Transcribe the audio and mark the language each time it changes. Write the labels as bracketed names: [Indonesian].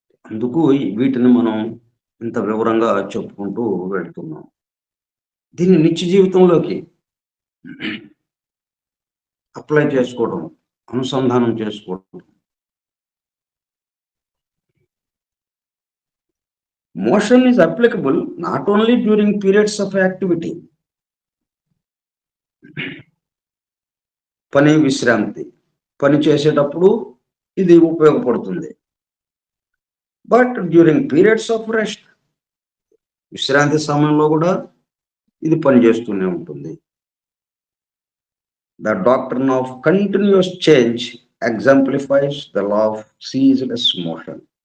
[Telugu] అందుకు వీటిని మనం ఇంత వివరంగా చెప్పుకుంటూ వెళ్తున్నాం. దీన్ని నిత్య జీవితంలోకి అప్లై చేసుకోవడం, అనుసంధానం చేసుకోవడం. [English] Motion is applicable not only during periods of activity, [Telugu] పని విశ్రాంతి, పని చేసేటప్పుడు ఇది ఉపయోగపడుతుంది. [English] but during periods of rest, [Telugu] విశ్రాంతి సమయంలో కూడా ఇది పనిచేస్తూనే ఉంటుంది. [English] The doctrine of continuous change exemplifies the law of ceaseless motion.